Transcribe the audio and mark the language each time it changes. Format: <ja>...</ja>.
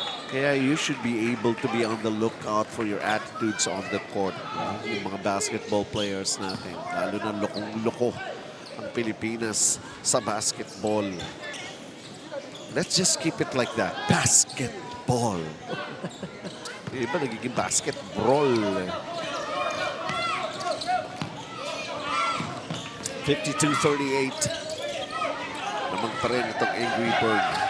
<en>Kaya you should be able to be on the lookout for your attitudes on the court.</en> <tl>Yung mga basketball players natin. Lalo na lokong-loko ang Pilipinas sa basketball.</tl> <en>Let's just keep it like that.</en> <tl>Basketball. Yung iba nagiging basketball. 52-38. Naman pa rin itong Angry Bird.</tl>